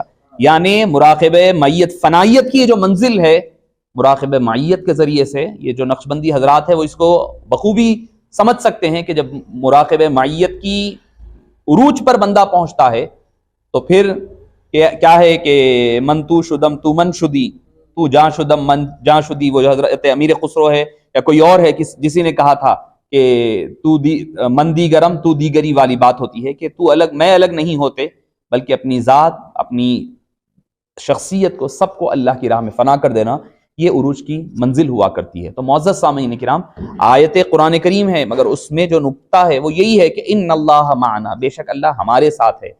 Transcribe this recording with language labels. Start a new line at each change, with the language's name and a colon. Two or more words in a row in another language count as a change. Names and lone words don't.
Urdu: یعنی مراقب معیت، فنائیت کی جو منزل ہے، مراقب معیت کے ذریعے سے یہ جو نقشبندی حضرات ہے وہ اس کو بخوبی سمجھ سکتے ہیں کہ جب مراقب معیت کی عروج پر بندہ پہنچتا ہے تو پھر کیا ہے کہ
Persian: من تو شدم تو من شدی، تو جاں شدم من جاں شدی.
Urdu: وہ جو حضرت امیر خسرو ہے یا کوئی اور ہے جسی نے کہا تھا کہ
Persian: تو من دیگرم تو دیگری
Urdu: والی بات ہوتی ہے کہ تو الگ میں الگ نہیں ہوتے، بلکہ اپنی ذات، اپنی شخصیت کو، سب کو اللہ کی راہ میں فنا کر دینا، یہ عروج کی منزل ہوا کرتی ہے. تو معزز سامعین کرام، آیت قرآن کریم ہے مگر اس میں جو نکتہ ہے وہ یہی ہے کہ
Arabic: ان اللہ معنا،
Urdu: بے شک اللہ ہمارے ساتھ ہے.